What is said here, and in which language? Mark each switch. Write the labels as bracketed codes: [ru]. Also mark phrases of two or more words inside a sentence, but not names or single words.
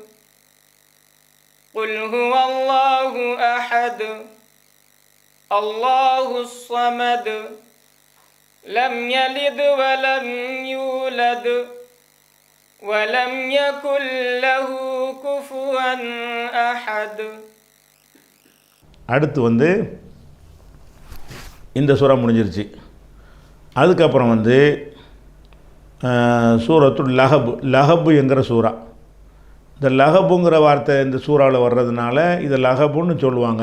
[ar] قل هو الله أحد الله الصمد لم يلد ولم يولد ولم يكن له كفوا أحد. [ta] அடுத்து வந்து இந்த சூறா முடிஞ்சிருச்சு. அதுக்கப்புறம் வந்து சூரத்துல் லஹப் என்கிற சூறா. இந்த லஹபுங்கிற வார்த்தை இந்த சூறாவில் வர்றதுனால இதை லஹபுன்னு சொல்லுவாங்க.